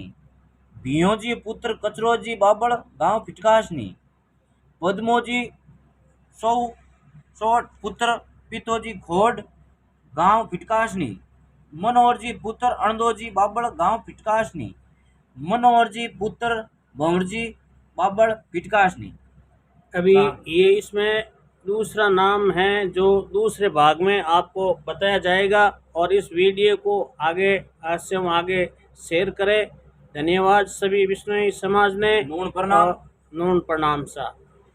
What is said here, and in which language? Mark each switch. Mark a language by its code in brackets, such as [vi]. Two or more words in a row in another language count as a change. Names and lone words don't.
[hi] भियोजी पुत्र कचरोजी बाबड़ गांव फिटकाशनी। पद्मोजी सोट पुत्र पीतोजी खोड गांव फिटकाशनी। मनोहरजी पुत्र अणदोजी बाबड़ गांव फिटकाशनी। मनोहरजी पुत्र भंवरजी बाबड़ फिटकाशनी। अभी ये इसमें दूसरा नाम है जो दूसरे भाग में आपको बताया जाएगा, और इस वीडियो को आगे आज से हम आगे शेयर करें। [mwr] धन्यवाद सभी विष्णुई समाज ने। नून प्रणाम। नून प्रणाम सा।